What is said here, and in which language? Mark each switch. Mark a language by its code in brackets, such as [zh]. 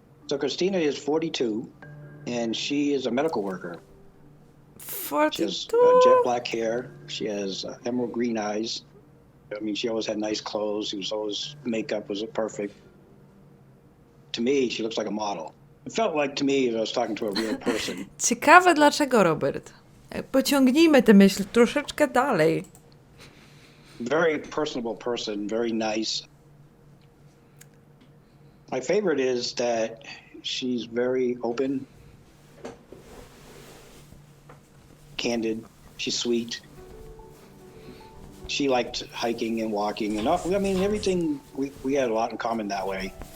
[en] So Christina is 42, and she is a medical worker. 42? She has jet black hair. She has emerald green eyes. I mean, she always had nice clothes. Makeup was perfect. To me, she looks like a model. It felt like to me that I was talking to a real person. [pl] Ciekawe dlaczego, Robert. Pociągnijmy tę myśl troszeczkę dalej. [en] Very personable person, very nice. My favorite is that she's very open, candid. She's sweet. She liked hiking and walking and I mean, everything, we had a lot in common that way.